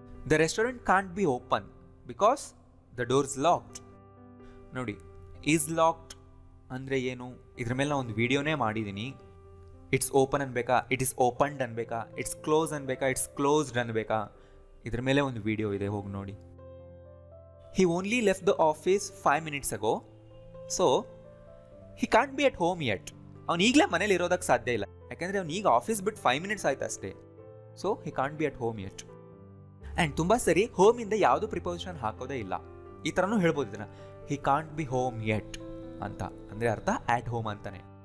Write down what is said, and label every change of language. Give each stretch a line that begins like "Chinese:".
English: The restaurant can't be open because the door's locked.
Kannada: ನೋಡಿ,
English: is locked
Kannada: ಅಂದರೆ ಏನು, ಇದ್ರ ಮೇಲೆ ನಾನು ಒಂದು ವಿಡಿಯೋನೇ ಮಾಡಿದ್ದೀನಿ.
English: it's open
Kannada: ಅನ್ಬೇಕಾ,
English: it is opened
Kannada: ಅನ್ಬೇಕಾ,
English: it's close
Kannada: ಅನ್ಬೇಕಾ,
English: it's closed
Kannada: ಅನ್ಬೇಕಾ, ಇದ್ರ ಮೇಲೆ ಒಂದು ವಿಡಿಯೋ ಇದೆ, ಹೋಗಿ ನೋಡಿ.
English: He only left the office 5 minutes ago, so he can't be at home yet.
Kannada: ಅವ್ನು ಈಗಲೇ ಮನೇಲಿ ಇರೋದಕ್ಕೆ ಸಾಧ್ಯ ಇಲ್ಲ, ಯಾಕೆಂದರೆ ಅವ್ನು ಈಗ ಆಫೀಸ್ ಬಿಟ್ಟು 5 minutes ಆಯ್ತು ಅಷ್ಟೇ.
English: So he can't be at home yet.
Kannada: And ತುಂಬ ಸರಿ ಹೋಮಿಂದ ಯಾವುದು ಪ್ರಿಪೋಸಿಷನ್ ಹಾಕೋದೇ ಇಲ್ಲ. ಈ ಥರನೂ ಹೇಳ್ಬೋದು ಇದನ್ನು,
English: he can't be home yet
Kannada: ಅಂತ, ಅಂದರೆ ಅರ್ಥ ಆಟ್ ಹೋಮ್ ಅಂತಾನೆ.